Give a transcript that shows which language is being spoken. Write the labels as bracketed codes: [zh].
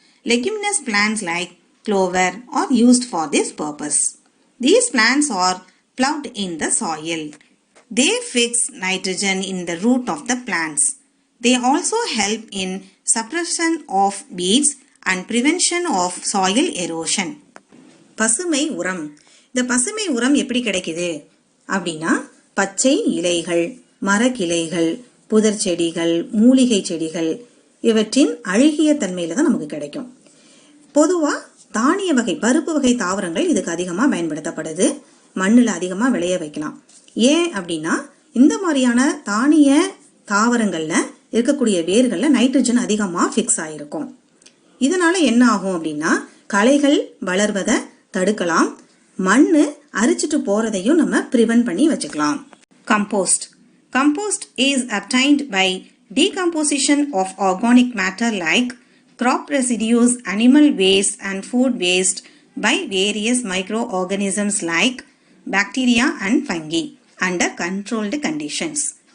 [en] Leguminous plants like clover are used for this purpose. These plants are ploughed in the soil. They fix nitrogen in the root of the plants. They also help in suppression of weeds and prevention of soil erosion. [ta] பசுமை உரம்: இந்த பசுமை உரம் எப்படி கிடைக்குது அப்படின்னா, பச்சை இலைகள், மரக்கிளைகள், புதர் செடிகள், மூலிகை செடிகள் இவற்றின் அழுகிய தன்மையில தான் நமக்கு கிடைக்கும். பொதுவாக தானிய வகை, பருப்பு வகை தாவரங்கள் இதுக்கு அதிகமாக பயன்படுத்தப்படுது. மண்ணில் அதிகமாக விளைய வைக்கலாம். ஏன் அப்படின்னா, இந்த மாதிரியான தானிய தாவரங்களில் இருக்கக்கூடிய வேர்களில் நைட்ரஜன் அதிகமாக ஃபிக்ஸ் ஆகிருக்கும். இதனால் என்ன ஆகும் அப்படின்னா, களைகள் வளர்வதை தடுக்கலாம், மண் அரிச்சிட்டு போகிறதையும் நம்ம ப்ரிவென்ட் பண்ணி வச்சுக்கலாம். [en] Compost: Compost is obtained by decomposition of organic matter like crop residues, animal waste and food waste by various microorganisms like bacteria and fungi under controlled conditions.